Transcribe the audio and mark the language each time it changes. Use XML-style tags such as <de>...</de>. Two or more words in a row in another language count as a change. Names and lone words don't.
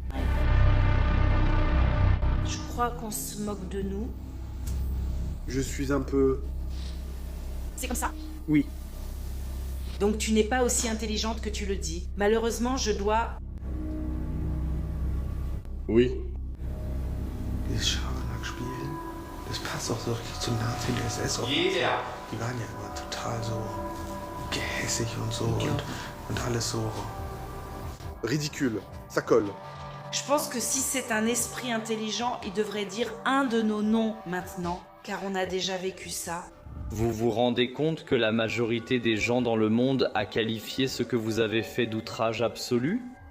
<fr>Je crois qu'on se moque de nous. Je suis un peu... C'est comme ça? Oui. Donc tu n'es pas aussi intelligente que tu le dis. Malheureusement, je dois... Oui.</fr> <de>Das passt auch so richtig zum Nazi-SS. Yeah. Die waren ja immer total so gehässig und so und alles so.</de> <fr>Ridicule, ça colle. Je pense que si c'est un esprit intelligent, il devrait dire un de nos noms maintenant, car on a déjà vécu ça. Vous vous rendez compte que la majorité des gens dans le monde a qualifié ce que vous avez fait d'outrage absolu?</fr>